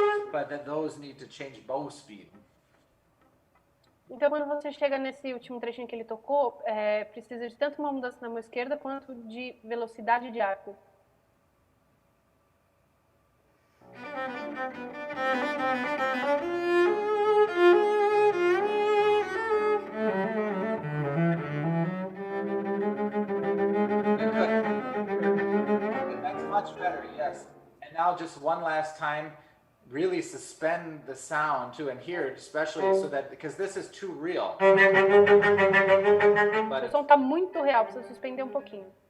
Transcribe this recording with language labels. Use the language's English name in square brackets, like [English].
[English] But then those need to change bow speed. [Portuguese] Então, quando você chega nesse último trechinho que ele tocou, precisa de tanto uma mudança na mão esquerda quanto de velocidade de arco. [English] That's much better, yes. And now just one last time. Really suspend the sound too, and here especially, so that because this is too real. [Portuguese] O som está muito real, precisa suspender um pouquinho.